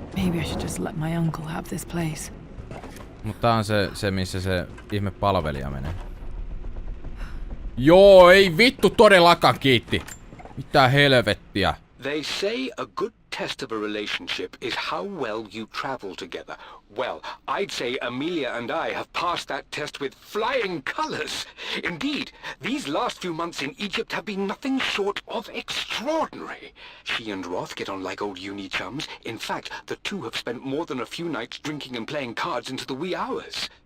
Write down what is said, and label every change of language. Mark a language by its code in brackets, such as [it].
[en] Maybe I should just let my uncle have this place. [fi] Mut tää on se missä se ihme palvelija menee. Joo, ei vittu todellakaan kiitti. Mitä helvettiä. [en] They say a good test of a relationship is how well you travel together. Well, I'd say Amelia and I have passed that test with flying colours. Indeed, these last few months in Egypt have been nothing short of extraordinary. She and Roth get on like old uni chums. In fact, the two have spent more than a few nights drinking and playing cards into the wee hours.